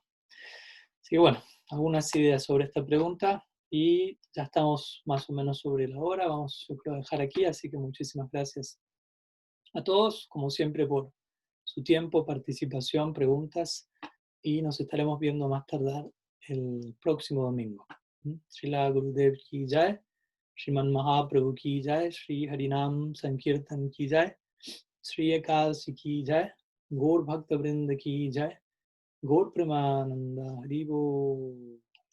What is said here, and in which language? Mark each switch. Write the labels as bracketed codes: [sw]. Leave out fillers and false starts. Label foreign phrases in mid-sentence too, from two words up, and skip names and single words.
[es] Así que bueno, algunas ideas sobre esta pregunta y ya estamos más o menos sobre la hora. Vamos, yo creo, a dejar aquí, así que muchísimas gracias a todos, como siempre, por su tiempo, participación, preguntas, y nos estaremos viendo más tardar el próximo domingo. [bn] শ্রীল গুরুদেব কি জয়, শ্রীমন্ মহাপ্রভু কি জয়, শ্রী হরিনাম সংকীর্তন কি জয়, শ্রী একাদশী কি জয়, গৌর ভক্ত বৃন্দ কি জয়, গৌর প্রেমানন্দ হরিবো.